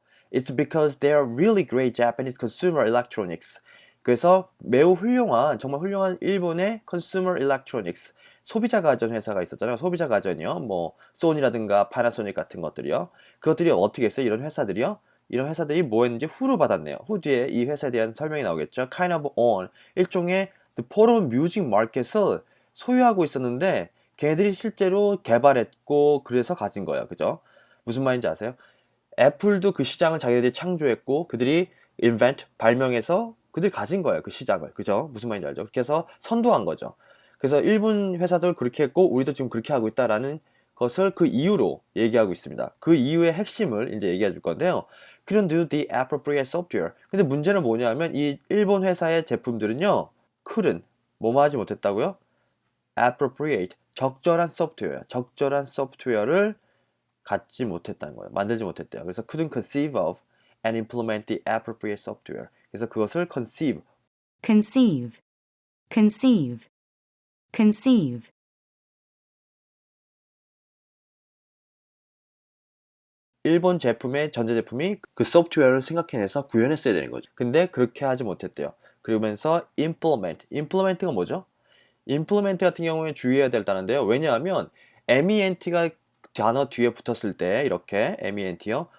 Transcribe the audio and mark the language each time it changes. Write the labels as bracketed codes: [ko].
[en] It's because they are really great Japanese consumer electronics. [ko] 그래서 매우 훌륭한, 정말 훌륭한 일본의 [en] consumer electronics, [ko] 소비자 가전 회사가 있었잖아요. 소비자 가전이요. 뭐 소니라든가 파나소닉 같은 것들이요. 그것들이 어떻게 했어요? 이런 회사들이요. 이런 회사들이 뭐 했는지 후로 받았네요. 후 뒤에 이 회사에 대한 설명이 나오겠죠. [en] Kind of own, [ko] 일종의 the portable music market을 소유하고 있었는데 걔네들이 실제로 개발했고 그래서 가진 거예요. 그죠? 무슨 말인지 아세요? 애플도 그 시장을 자기들이 창조했고 그들이 invent, 발명해서 그들이 가진 거예요. 그 시장을. 그죠? 무슨 말인지 알죠? 그렇게 해서 선도한 거죠. 그래서 일본 회사들 그렇게 했고 우리도 지금 그렇게 하고 있다라는 것을 그 이유로 얘기하고 있습니다. 그 이유의 핵심을 이제 얘기해 줄 건데요. [en] Couldn't do the appropriate software. [ko] 근데 문제는 뭐냐면 이 일본 회사의 제품들은요. couldn't, 뭐뭐 하지 못했다고요? appropriate, 적절한 소프트웨어를 갖지 못했다는 거예요. 만들지 못했대요. 그래서 [en] couldn't conceive of and implement the appropriate software. [ko] 그래서 그것을 conceive, [en] conceive, conceive, conceive. [ko] 일본 제품의 전자제품이 그 소프트웨어를 생각해내서 구현했어야 되는 거죠. 근데 그렇게 하지 못했대요. 그러면서 implement가 뭐죠? implement 같은 경우에 주의해야 될다는데요. 왜냐하면 ment가 단어 뒤에 붙었을 때 이렇게 ment요.